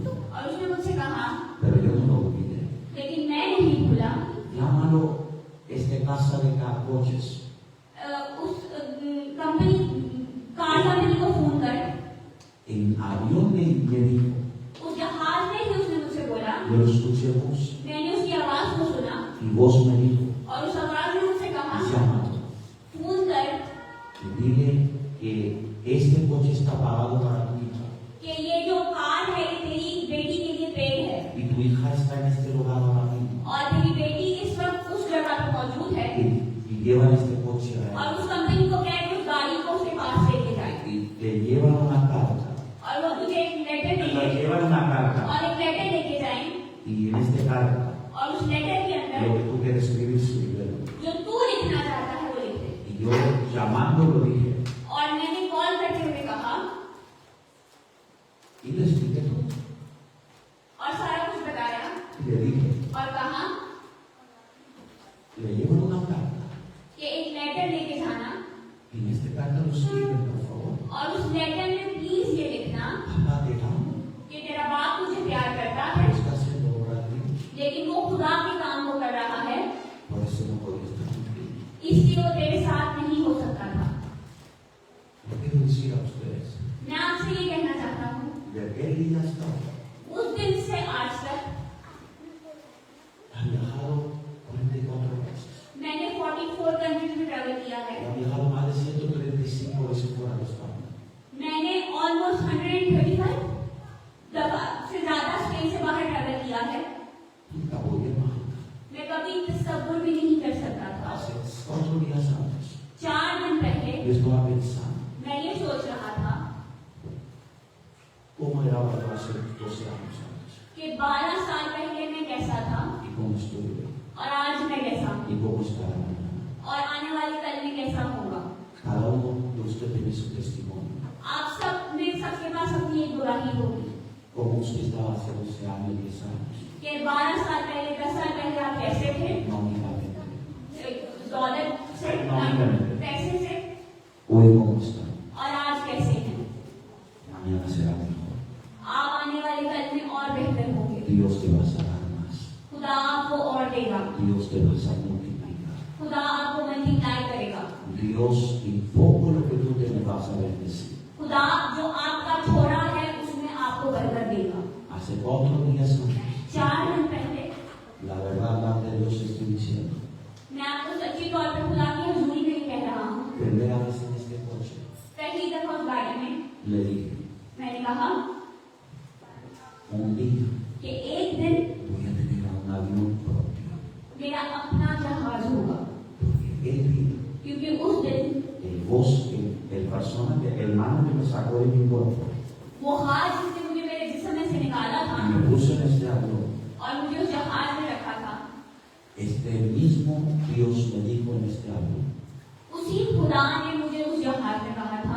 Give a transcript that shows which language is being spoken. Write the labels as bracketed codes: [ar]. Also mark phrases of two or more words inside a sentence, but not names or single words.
[hi] और उसने मुझसे कहा, [es] pero yo no lo olvidé. [hi] लेकिन मैं नहीं भूला। [es] Llámalo casa de coches. [hi] उस कंपनी कार कंपनी को फोन कर। [es] En avión me dijo, [hi] उस जहाज में ही उसने मुझसे बोला, [es] yo escuché voz [hi] मैंने उसकी आवाज को सुना [es] y voz me dijo, [hi] और उस आवाज ने मुझसे कहा, [es] llámalo [hi] फोन कर [es] y dile que este coche está pagado para tu hija [hi] कि ये जो कार है ये तेरी बेटी के लिए पेड़ है [es] y tu hija está en este lugar ahora mismo [hi] और तेरी बेटी इस वक्त उस जगह पर मौजूद है [es] y llevan este coche a [hi] और [es] él [hi] उस कंपनी को कह उस गाड़ी को उसके पास लेके जाए [es] y te llevan una carta [hi] और वो तुझे एक लेटर [es] te [hi] देंगे [es] llevan una carta [hi] और एक लेटर लेके जाए [es] y en esta carta [hi] और उस लेटर के [es] lo [hi] अंदर [es] que tú quieres escribir escríbelo [hi] जो तू लिखना चाहता है वो लिख दे। [es] y yo llamando lo dije [hi] और मैंने कॉल करते हुए कहा [es] y le expliqué todo [hi] और सारा कुछ बताया [es] y le dije [hi] और कहा [es] le llevan una carta [hi] कि एक लेटर लेके जाना [es] y en esta carta lo escriben por favor [hi] और उस लेटर में प्लीज ये लिखना [es] papá te amo [hi] कि तेरा बाप तुझे प्यार करता है [es] está haciendo obra de Dios [hi] लेकिन वो खुदा के काम को कर रहा है [es] por eso no podía estar contigo [hi] इसलिए वो तेरे साथ नहीं हो सकता था। [es] yo quiero decir a ustedes [hi] मैं आपसे ये कहना चाहता हूँ [es] de aquel día hasta hoy [hi] उस दिन से आज तक [es] han viajado 44 veces [hi] मैंने 44 कंट्रीज में ट्रैवल किया है। [es] han viajado más de 135 veces fuera de España [hi] मैंने ऑलमोस्ट 135 दफा से ज्यादा स्पेन से बाहर ट्रैवल किया है। [es] nunca podía imaginar [hi] मैं कभी तसव्वुर भी नहीं कर सकता था। [es] hace 4 días antes [hi] 4 दिन पहले [es] yo estaba pensando [hi] मैं ये सोच रहा था [es] cómo era yo hace 12 años antes [hi] कि 12 साल पहले मैं कैसा था [es] y cómo estoy hoy [hi] और आज मैं कैसा हूँ [es] y cómo estará mañana [hi] और आने वाले कल में कैसा होगा। [es] cada uno de ustedes tiene su testimonio [hi] आप सब में सबके पास अपनी एक गवाही होगी [es] cómo usted estaba hace 12 años 10 años [hi] कि 12 साल पहले 10 साल पहले आप कैसे थे, [es] económicamente [hi] दौलत से, पैसे से, [es] hoy cómo están [hi] और आज कैसे हैं। [es] Mañana será mejor. [hi] आप आने वाले कल में और बेहतर होंगे। [es] Dios te va a dar más. [hi] खुदा आपको और देगा। [es] Dios te va a multiplicar. [hi] खुदा आपको मल्टीप्लाई करेगा। [es] Dios, y poco lo que tú te vas a bendecir. [hi] खुदा जो आपका थोड़ा है उसमें आपको बरकत देगा। [es] Hace 4 días antes, [hi] 4 दिन पहले [es] la verdad, de Dios estoy diciendo, [hi] मैं आपको सच्ची तौर पर खुदा की हजूरी में कह रहा हूँ। [es] primera vez en este coche, [hi] पहली दफा उस गाड़ी में [es] le dije, [hi] मैंने कहा [es] un día [hi] कि एक दिन [es] voy a tener un avión propio. [hi] मेरा अपना जहाज होगा, [es] Porque el día, [hi] क्योंकि उस दिन [es] el persona, el hermano que me sacó de mi cuerpo, [hi] वो हाथ जिसने मुझे मेरे जिस्म में से निकाला था [es] y me puso en este avión, [hi] और मुझे उस जहाज में रखा था, [es] este mismo Dios me dijo en este avión, [hi] उसी खुदा ने मुझे उस जहाज में कहा था,